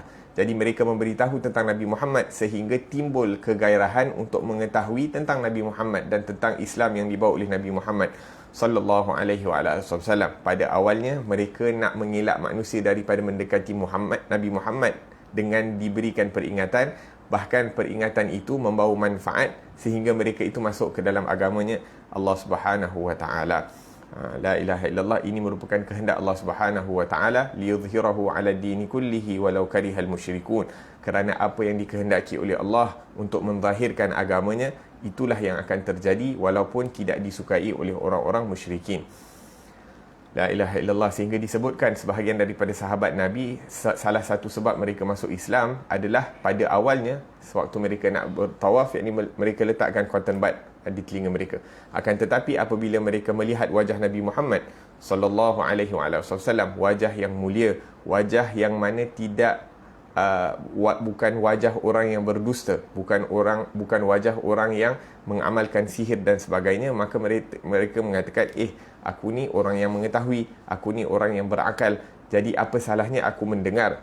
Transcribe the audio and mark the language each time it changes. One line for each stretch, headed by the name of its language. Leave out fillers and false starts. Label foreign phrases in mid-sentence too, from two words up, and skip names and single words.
Malay: Jadi mereka memberitahu tentang Nabi Muhammad sehingga timbul kegairahan untuk mengetahui tentang Nabi Muhammad dan tentang Islam yang dibawa oleh Nabi Muhammad
Arabic: صلى الله عليه وسلم.
Malay: Pada awalnya mereka nak mengelak manusia daripada mendekati Nabi Muhammad dengan diberikan peringatan, bahkan peringatan itu membawa manfaat sehingga mereka itu masuk ke dalam agamanya Allah
Arabic: سبحانه وتعالى. لا إله إلا الله
Malay: ini merupakan kehendak
Arabic: الله سبحانه وتعالى ليظهره على الدين كله ولو كره المشركون.
Malay: Kerana apa yang dikehendaki oleh Allah untuk menzahirkan agamanya, itulah yang akan terjadi walaupun tidak disukai oleh orang-orang musyrikin.
Arabic: لا إله إلا الله.
Malay: Sehingga disebutkan sebahagian daripada sahabat Nabi, salah satu sebab mereka masuk Islam adalah pada awalnya sewaktu mereka nak bertawaf, yakni mereka letakkan
English: cotton bud
Malay: di telinga mereka. Akan tetapi apabila mereka melihat wajah Nabi Muhammad
Arabic: صلى الله عليه وسلم,
Malay: wajah yang mulia, wajah yang mana tidak bukan wajah orang yang berdusta, bukan wajah orang yang mengamalkan sihir dan sebagainya, maka mereka mengatakan, aku ni orang yang mengetahui, aku ni orang yang berakal, jadi apa salahnya aku mendengar?